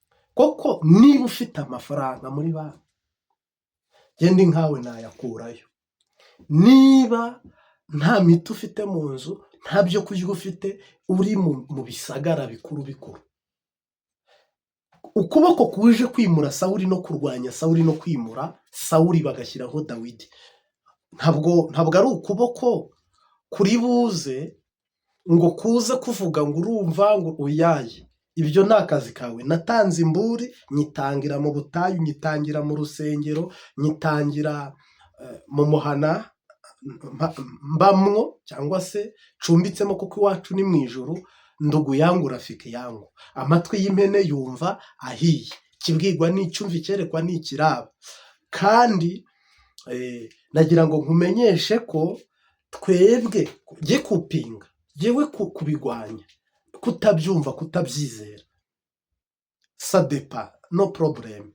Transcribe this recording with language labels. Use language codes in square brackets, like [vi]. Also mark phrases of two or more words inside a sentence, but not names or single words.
[rw] koko niba ufite amafaranga muri banki genda nkawe nayakurayo, niba nta miti ufite mu nzu, nta byo kurya ufite, uri mu bisagara bikuru bikuru, ukuboko kuje kwimura Sawuli no kurwanya Sawuli no kwimura Sawuli bagashyiraho Dawidi, ntabwo ari ukuboko kuri buze ngo kuze kuvuga ngo urumva ngo uyaye. Ibyo ni akazi kawe. Natanze imburi, nyitangira mu butayu, nyitangira mu rusengero, nyitangira mu muhana mbamwo cyangwa se cumbitsemo, kuko iwacu ni mu ijuru. [sw] Ndugu yangu rafiki yangu, [rw] amatwi y'impene yumva ahiye, kibwirwa n'icyumva icyerekwa n'ikiraba. Kandi nagira ngo nkumenyeshe ko twebwe jye kupinga, yewe kubigwanya, kutabyumva, kutabyizera, sadepa [en] no problem.